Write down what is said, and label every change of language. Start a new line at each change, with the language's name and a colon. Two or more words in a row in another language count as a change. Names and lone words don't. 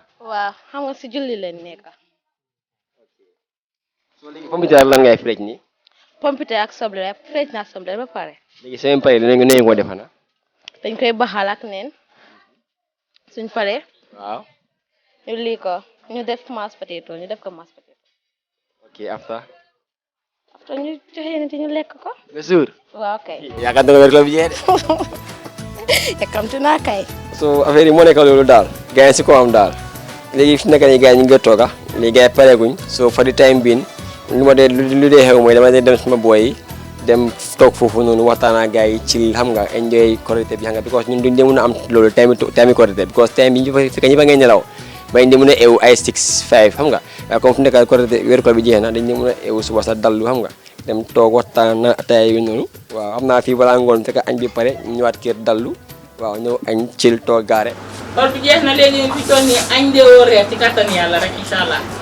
Wolof: waaw xam nga si julli leen nekk. soo léegi
French: pomme de terre
Wolof: lan ngay frej nii.
French: pomme de terre
Wolof: ak soble la frej naa soble ba pare. léegi seen pare dinañ ko defar na. dañ koy baxal ak neen suñ paree. waaw. ñu lii ko ñu def ko
English: mashed potato. ok after
Wolof: ñu joxe nit ñu lekk ko. ba suur. waaw kay. yaakaar naa ko wér ko bi jeex de. yàkkamti naa kay. so affaire yi moo nekk loolu daal gars yi si ko am daal léegi fi nekk nii gars yi ñu ngi tooga léegi gars yi pareeguñ so
English: for the time being
Wolof: lu dee xew mooy dama dem suma boy yi dem toog foofu noonu waxtaan ak gars yi chill xam nga enjoy korité bi xam nga because ñun duñ dee mën a am loolu time korité because time bi ñu fekk ñëpp a ngay nelaw ba ñu mën a eewu ay 6 5 xam nga waaye comme fu nekk korité weeru koor bi jeex na dañ mën a eewu suba sa dallu xam nga dem toog waxtaan na ataaya yu noonu waaw xam naa fii balaa ngoon fekk añ bi pare ñu ñëwaat kër dallu waaw ñëw añ chill toog gaare loolu bi jeex na léegi fi toll nii añ de woo reer ci kattan yàlla rek
Arabic: إن شاء الله.